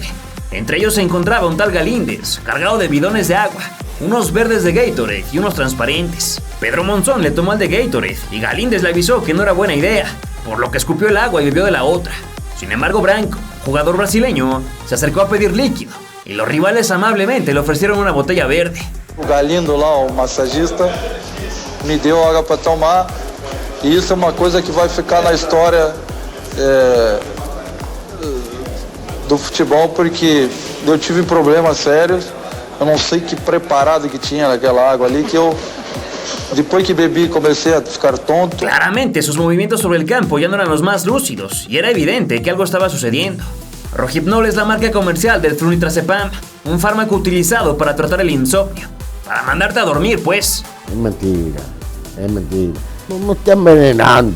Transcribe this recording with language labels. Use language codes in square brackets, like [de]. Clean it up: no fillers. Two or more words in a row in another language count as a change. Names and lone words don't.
[es] Entre ellos se encontraba un tal Galíndez, cargado de bidones de agua, unos verdes de Gatorade y unos transparentes. Pedro Monzón le tomó el de Gatorade y Galíndez le avisó que no era buena idea, por lo que escupió el agua y bebió de la otra. Sin embargo, Branco, jugador brasileño, se acercó a pedir líquido y los rivales amablemente le ofrecieron una botella verde. [pt] O Galindo lá, o massagista, me deu água para tomar e isso é uma coisa que vai ficar na história do futebol, porque eu tive problemas sérios, eu não sei que preparado que tinha naquela água ali, que eu, [es] después que bebí, [pt] comecei a ficar tonto. [es] Claramente sus movimientos sobre el campo ya no eran los más lúcidos y era evidente que algo estaba sucediendo. Rohypnol es la marca comercial del flunitrazepam, un fármaco utilizado para tratar el insomnio, para mandarte a dormir, pues. Es mentira, no me está envenenando.